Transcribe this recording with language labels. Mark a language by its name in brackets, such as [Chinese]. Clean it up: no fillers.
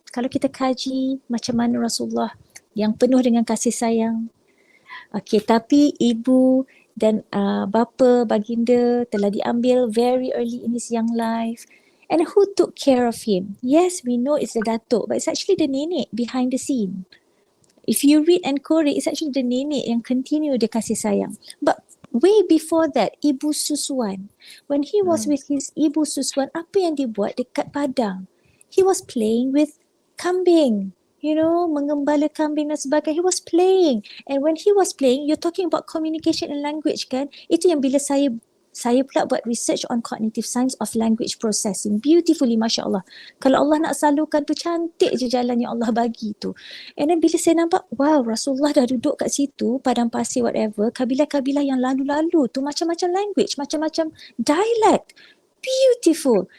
[Malay] Kalau kita kaji macam mana Rasulullah yang penuh dengan kasih sayang. Okay, tapi ibu dan bapa baginda telah diambil [English] very early in his young life. And who took care of him? Yes, we know it's the datuk, but it's actually the nenek behind the scene. If you read and korek, it's actually the nenek yang continue [Malay] dia kasih sayang. [English] But way before that, Ibu Suswan, when he was with his Ibu Suswan, [Malay] apa yang dia buat dekat padang? [English] He was playing with kambing. You know, [Malay] mengembala kambing dan sebagainya. [English] He was playing. And when he was playing, you're talking about communication and language kan? [Malay] Itu yang bila saya pula buat [English] research on cognitive science of language processing. [Malay] Beautifully, Masya Allah. Kalau Allah nak salurkan tu, cantik je jalan yang Allah bagi tu. [English] And then [Malay] bila saya nampak, wow, Rasulullah dah duduk kat situ, padang pasir whatever, kabilah-kabilah yang lalu-lalu tu, macam-macam language, macam-macam dialect. Beautiful.